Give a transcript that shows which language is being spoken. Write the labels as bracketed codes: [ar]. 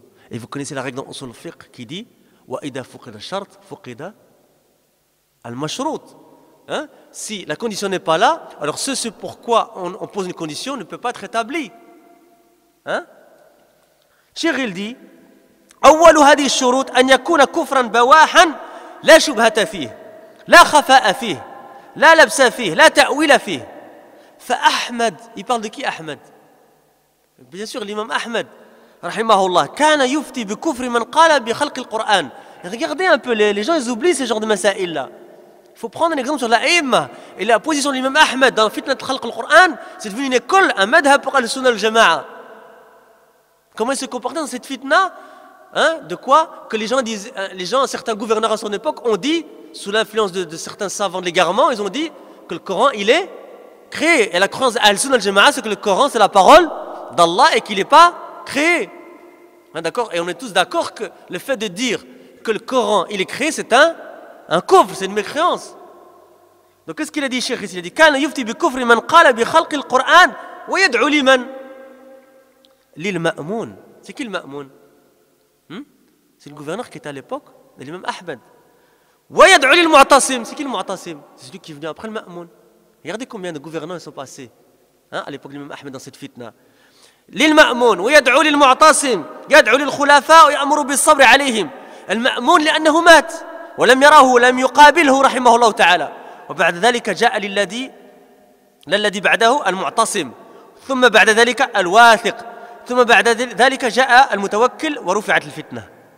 [fr] Et vous connaissez la règle dans Usul Fiqh qui dit [ar] وَإِذَا فُقِدَ الشَّرْطِ فُقِدَ الْمَشْرُوط. [fr] Si la condition n'est pas là, alors ce pourquoi on pose une condition ne peut pas être établi. Cheikh il dit [ar] أول هذه الشروط أن يكون كفرا بواحا لا شبهة فيه لا خفاء فيه لا لبس فيه لا تأويل فيه. [fr] فأحمد, il parle de qui Ahmed? Bien sûr l'imam Ahmed rahimahullah [ar] كان يفتي بكفر من قال بخلق القرآن. [fr] Regardez un peu, les gens ils oublient ce genre de masaïl là. Il faut prendre un exemple sur la Aïma. Et la position de l'imam Ahmed dans Fitnat Khalq al-Qur'an, c'est devenu une école, un madhab pour al-Sunnah al-Jama'a. Comment il se comportait dans cette fitna? De quoi? Que les gens, certains gouverneurs à son époque ont dit, sous l'influence de certains savants de l'égarement, ils ont dit que le Coran, il est créé. Et la croyance al-Sunnah al-Jama'a, c'est que le Coran, c'est la parole d'Allah et qu'il n'est pas créé. D'accord? Et on est tous d'accord que le fait de dire que le Coran, il est créé, c'est un kufr, c'est une mécréance. Donc qu'est-ce qu'il a dit, Cheikh? Il a dit [ar] كان يفتي بكفر من قال بخلق القرآن ويدعو لمن للمأمون. [fr] C'est qui le Ma'moun? C'est le gouverneur qui était à l'époque de l'imam Ahmed. [ar] ويدعو للمعتصم. [fr] C'est qui le Mu'tasim? C'est celui qui est venu après le Ma'moun. Regardez combien de gouverneurs ils sont passés à l'époque de l'imam Ahmed dans cette fitna. [ar] للمأمون ويدعو للمعتصم يدعو للخلفاء ويأمر بالصبر عليهم. المأمون لأنه مات ولم يراه ولم يقابله رحمه الله تعالى. وبعد ذلك جاء للذي بعده المعتصم، ثم بعد ذلك الواثق، ثم بعد ذلك جاء المتوكل ورفعت الفتنة.